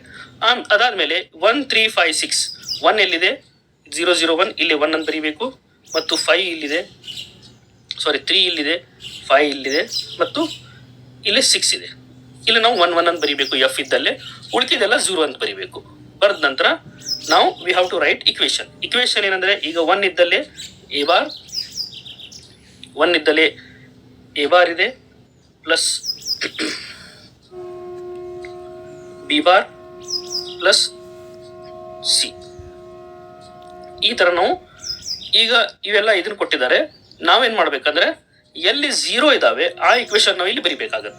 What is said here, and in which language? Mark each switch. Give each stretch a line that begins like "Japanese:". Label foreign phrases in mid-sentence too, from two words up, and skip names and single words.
Kannada: ಅದಾದ್ಮೇಲೆ 1356 1 ಎಲ್ಲಿದೆ, 001 ಇಲ್ಲಿ 1 ಅಂತ ಬರೀಬೇಕು, ಮತ್ತು 5 ಇಲ್ಲಿದೆ, 3 ಇಲ್ಲಿದೆ, 5 ಇಲ್ಲಿದೆ, ಮತ್ತು ಇಲ್ಲಿ 6 ಇದೆ. ಇಲ್ಲಿ ನಾವು 11 ಅಂತ ಬರೀಬೇಕು ಎಫ್ ಇದ್ದಲ್ಲೇ, ಉಳಿದಿದೆಲ್ಲ 0 ಅಂತ ಬರೀಬೇಕು. ಬರೆದ ನಂತರ ನಾವು
English: we have to write equation
Kannada: ಏನಂದ್ರೆ, ಈಗ 1 ಇದ್ದಲ್ಲೇ
English: A bar,
Kannada: 1 ಇದ್ದಲ್ಲೇ
English: A bar
Kannada: ಇದೆ
English: plus B bar plus C.
Kannada: ಈ ತರ ನಾವು ಈಗ ಇವೆಲ್ಲ ಇದನ್ನ ಕೊಟ್ಟಿದ್ದಾರೆ. ನಾವೇನ್ ಮಾಡ್ಬೇಕಂದ್ರೆ ಎಲ್ಲಿ 0 ಇದಾವೆ ಆ ಇಕ್ವೇಶನ್ ನಾವು ಇಲ್ಲಿ ಬರಿಬೇಕಾಗತ್ತೆ.